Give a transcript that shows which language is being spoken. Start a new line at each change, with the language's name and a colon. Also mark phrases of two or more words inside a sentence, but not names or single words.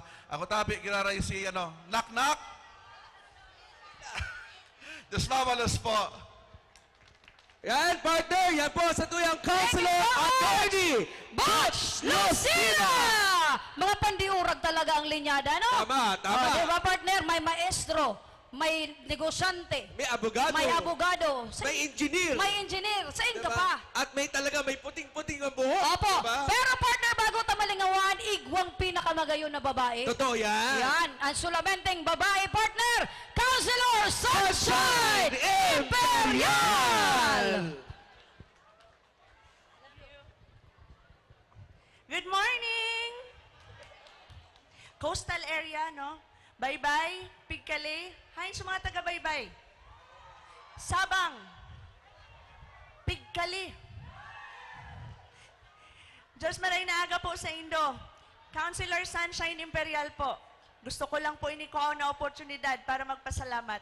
Bikol: Ako tabi, giraray si, knock-knock. Diyos mabalos po. Yan, partner! Yan po sa tuyang Councilor Attorney Butch Lucila! Mga pandiurag talaga ang linyada, no?
Filipino: Tama, tama. Oh, diba, partner? May maestro, may negosyante, May abogado. may abogado, May engineer. may engineer, sa Diba? ka pa. At may talaga may puting-puting ang buhok. Opo. Diba?
Bikol: Pero partner, bago tamalingawan, igwang pinakamagayon na babae.
Filipino: Totoo yan.
Bikol: Yan, ang sulamenteng babae, partner, Councilor Sunshine Imperial!
English: Good morning! Coastal area, no?
Bikol: Baybay, Pigkali, hain sa mga taga-Baybay. Sabang, Pigkali. Diyos maray na aga po sa Indo. Councilor Sunshine Imperial po. Gusto ko lang po inikuha na oportunidad para magpasalamat.